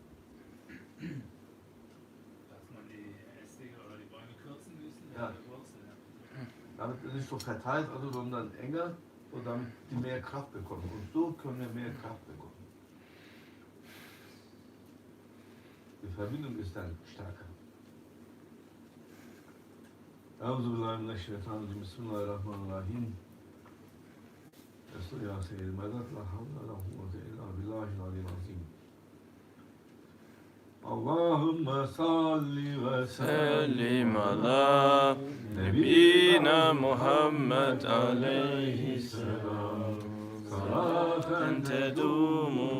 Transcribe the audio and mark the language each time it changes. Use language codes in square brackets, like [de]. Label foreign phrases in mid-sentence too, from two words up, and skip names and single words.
[de] Dass man die Äste oder die Bäume kürzen müssen, ja. Die Wurzeln. Ja. Damit nicht so verteilt, sondern enger, und damit die mehr Kraft bekommen. Und so können wir mehr Kraft bekommen. Die Verbindung ist dann stärker. [ar] أعوذ بالله من الشيطان الرجيم بسم الله الرحمن الرحيم يا سيدي المدد لا حول ولا قوة إلا بالله العلي العظيم اللهم صل وسلم على نبينا محمد عليه السلام صلاة تدوم